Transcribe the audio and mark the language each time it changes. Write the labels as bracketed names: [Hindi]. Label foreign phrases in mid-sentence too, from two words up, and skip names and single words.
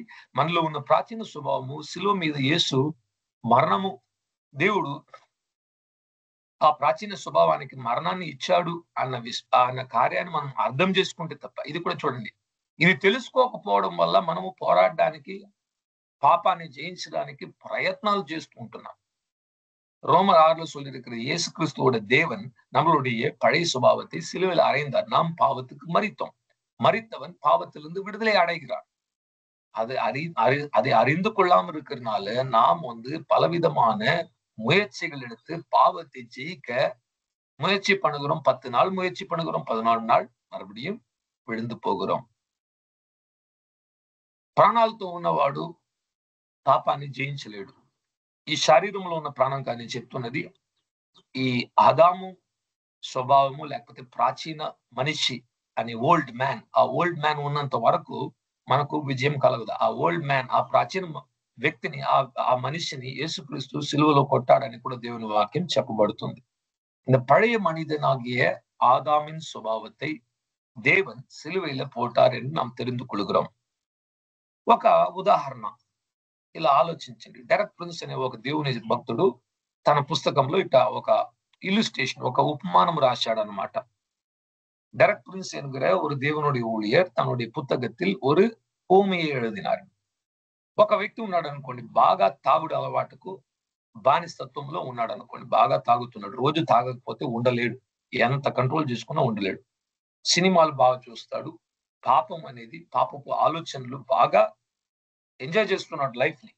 [Telugu] మనలో ఉన్న ప్రాచీన స్వభావము శిలువ మీద యేసు మరణము దేవుడు ఆ ప్రాచీన స్వభావానికి మరణాన్ని ఇచ్చాడు అన్న కార్యాన్ని మనం అర్థం చేసుకుంటే తప్ప. ఇది కూడా చూడండి. ఇది తెలుసుకోకపోవడం వల్ల మనము పోరాడడానికి పాపాన్ని జయించడానికి ప్రయత్నాలు చేస్తూ ఉంటున్నాం. [Tamil] ரோமர் 6ல சொல்லியிருக்கிறது இயேசு கிறிஸ்துவோட தேவன் நம்மளுடைய பழைய சுபாவத்தை சிலுவையில் அறைந்தார். நாம் பாவத்துக்கு மரித்தோம். மரித்தவன் பாவத்திலிருந்து விடுதலை அடைகிறான். அதை அறிந்து கொள்ளாம இருக்கிறதுனால நாம் பலவிதமான முயற்சிகள் எடுத்து பாவத்தை ஜெயிக்க முயற்சி பண்ணுகிறோம். 10 நாள் முயற்சி பண்ணுகிறோம், 14 நாள் మறுபடியும் విழுந்து పోகிறோం. [Telugu] ప్రాణాలతో ఉన్నవాడు పాపాన్ని జయించలేడు. ఈ శరీరంలో ఉన్న ప్రాణం కానీ చెప్తున్నది ఈ ఆదాము స్వభావము లేకపోతే ప్రాచీన మనిషి అనే [English] old man. [Telugu] ఆ [English] old man [Telugu] ఉన్నంత వరకు మనకు విజయం కలగదు. ఆ [English] old man, [Telugu] ఆ ప్రాచీన వ్యక్తిని, ఆ మనిషిని యేసుక్రీస్తు సిలువలో కొట్టాడని కూడా దేవుని వాక్యం చెప్పబడుతుంది. [Tamil] இந்த பழைய மனிதனாகிய ஆதாமின் சுபாவத்தை தேவன் சிலுவையில போட்டார் என்று நாம் தெரிந்து கொள்கிறோம். [Telugu] ఒక ఉదాహరణ ఇలా ఆలోచించండి. డెరెక్ ప్రిన్స్ అనే ఒక దేవుని భక్తుడు తన పుస్తకంలో ఇట్ట ఒక ఇల్లుస్ట్రేషన్, ఒక ఉపమానం రాశాడు అనమాట. [Tamil] டெரக் பிரின்ஸ் என்கிற ஒரு தேவனுடைய ஊழியர் தன்னுடைய புத்தகத்தில் ஒரு ஊமையை எழுதினார். [Telugu] ఒక వ్యక్తి ఉన్నాడు అనుకోండి, బాగా తాగుడు అలవాటుకు బానిసత్వంలో ఉన్నాడు అనుకోండి. బాగా తాగుతున్నాడు, రోజు తాగకపోతే ఉండలేడు, ఎంత కంట్రోల్ చేసుకున్నా ఉండలేడు. సినిమాలు బాగా చూస్తాడు, పాపం అనేది పాపపు ఆలోచనలు బాగా ఎంజాయ్ చేస్తున్నాడు లైఫ్ ని.